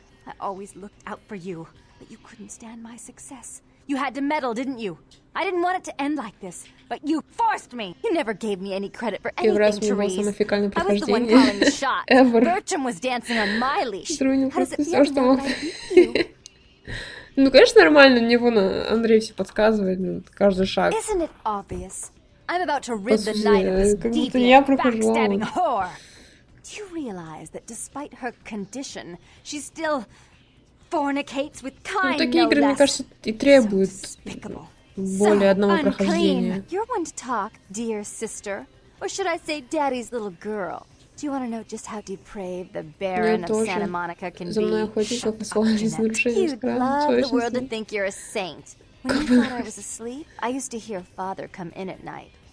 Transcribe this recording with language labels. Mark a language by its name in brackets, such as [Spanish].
[English] I always looked out for you, but you couldn't stand my success. You had to meddle, didn't you? I didn't want it to end like this, but you forced me. You never gave me any credit for anything, Therese. I was the one calling the shots. Bertram was dancing on my leash. How does it feel now that I beat you? [Russian] Ну, конечно, нормально, мне вон Андрей все подсказывает, каждый шаг. [English] Isn't it obvious? I'm about to rid the night of this [Russian] как будто я [English] deviant, [Russian] прохожу. [English] backstabbing whore. Do you realize that despite her condition, she still fornicates with kind, [Russian] Ну, такие игры, мне кажется, и требуют более одного прохождения. [English] You're one to talk, dear sister. Or should I say daddy's little girl? Do you want to know just how depraved the Baron of Santa Monica can be? Shut up, Jeanette. You'd love the world to think you're a saint. When you thought I was asleep, I used to hear Father come in at night.